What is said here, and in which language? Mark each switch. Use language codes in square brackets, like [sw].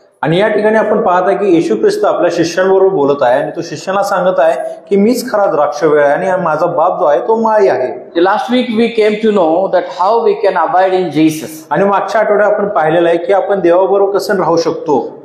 [mr] आणि या ठिकाणी आपण पाहत आहे की येशू ख्रिस्त आपल्या शिष्यांबरोबर बोलत आहे आणि तो शिष्यांना सांगत आहे की मीच खरा द्राक्षवेळ आहे आणि माझा बाप जो आहे तो माळी आहे. [en] Last week we came to know that how we can abide in Jesus. [mr] आणि मागच्या आठवड्यात आपण पाहिलेलं आहे की आपण देवाबरोबर कसं राहू शकतो.